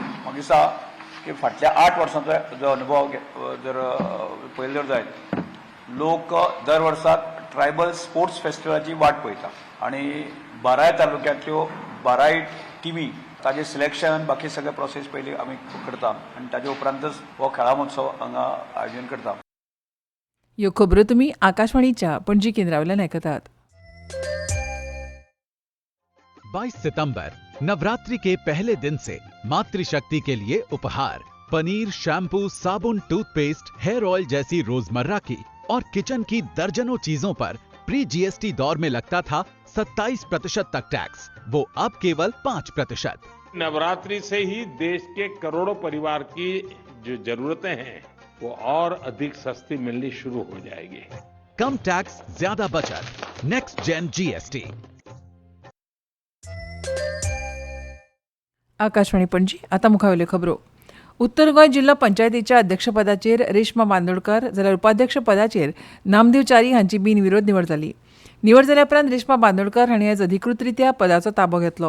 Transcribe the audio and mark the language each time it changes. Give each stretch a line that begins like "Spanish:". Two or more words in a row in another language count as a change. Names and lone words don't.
Konkani: म्हाका दिसता की फाटल्या 8 वर्सांचो जो अनुभव जर पळयलो जायत, लोक दर वर्साक
English: tribal sports
Konkani: फेस्टिवलाची वाट पळयता आनी बाराय तालुक्यांतल्यो बाराय टिमी ताजें सिलेक्शन बाकी सगळे प्रोसेस पयलीं आमी करता आनी ताजे उपरांतच हो खेळा महोत्सव हांगा आयोजन करता. ह्यो खबरो तुमी आकाशवाणीच्या पणजी केंद्रावयल्यान आयकतात.
Hindi: 22 सितंबर नवरात्रि के पहले दिन से मातृशक्ति के लिए उपहार पनीर, शैम्पू, साबुन, टूथपेस्ट,
English: hair oil
Hindi: जैसी रोजमर्रा की और किचन की दर्जनों चीजों पर प्री जीएसटी दौर में लगता था 27% तक टैक्स, वो अब केवल 5%। नवरात्रि से ही देश के करोड़ों परिवार की जो जरूरतें हैं वो और अधिक सस्ती मिलनी शुरू हो जाएगी। कम टैक्स, ज्यादा बचत,
English: next gen GST.
Konkani: आकाशवाणी पणजी. आता मुखावेल्यो खबरो. उत्तर गोंय जिल्लो पंचायतीच्या अध्यक्षपदाचेर रेश्मा बांदोडकर जाल्यार उपाध्यक्ष पदाचेर नामदेव च्यारी हांची बिनविरोध निवड जाली. निवड जाल्या उपरांत रेश्मा बांदोडकर हांणी आयज अधिकृतरित्या पदाचो ताबो घेतलो.